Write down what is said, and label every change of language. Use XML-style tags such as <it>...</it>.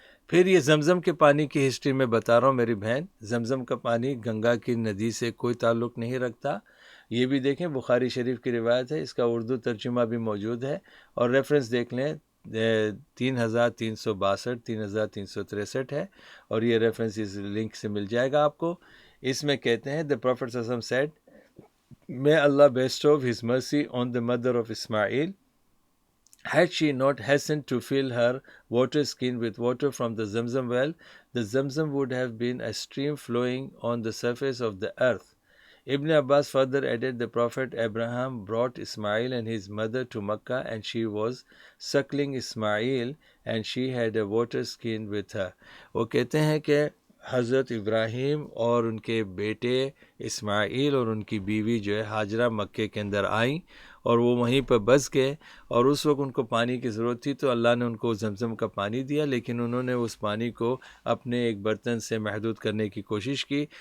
<ur>پھر یہ زمزم کے پانی کی ہسٹری میں بتا رہا ہوں میری بہن. زمزم کا پانی گنگا کی ندی سے کوئی تعلق نہیں رکھتا. یہ بھی دیکھیں بخاری شریف کی روایت ہے, اس کا اردو ترجمہ بھی موجود ہے, اور ریفرنس دیکھ لیں 3362 3363 ہے, اور یہ ریفرنس اس لنک سے مل جائے گا آپ کو. اس میں کہتے ہیں</ur> <en>The Prophet sallallahu alaihi wasallam said, May Allah bestow His mercy on the mother of Ismail. Had she not hastened to fill her water skin with water from the Zamzam well, the Zamzam would have been a stream flowing on the surface of the earth. Ibn Abbas further added, the Prophet Abraham brought Ismail and his mother to Makkah, and she was suckling Ismail, and she had a water skin with her.</en> <ur>وہ کہتے ہیں کہ حضرت ابراہیم اور ان کے بیٹے اسماعیل اور ان کی بیوی جو ہے ہاجرہ مکے کے اندر آئیں اور وہ وہیں پہ بس گئے، اور اس وقت ان کو پانی کی ضرورت تھی تو اللہ نے ان کو زمزم کا پانی دیا، لیکن انہوں نے اس پانی کو اپنے ایک برتن سے محدود کرنے کی کوشش کی.</ur>